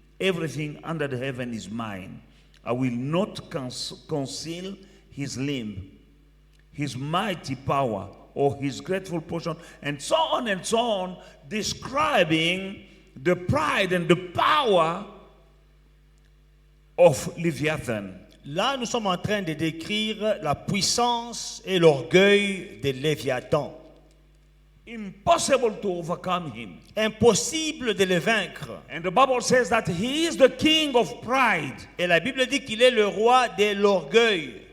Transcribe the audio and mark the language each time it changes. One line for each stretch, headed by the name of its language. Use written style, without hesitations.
English: Everything under the heaven is mine. I will not conceal his limb, his mighty power, or his grateful portion, and so on, describing the pride and the power of Leviathan.
French: Là, nous sommes en train de décrire la puissance et l'orgueil de Léviathan.
English: Impossible to overcome him.
French: Impossible de le vaincre.
English: And the Bible says that he is the king of pride.
French: Et la Bible dit qu'il est le roi de l'orgueil.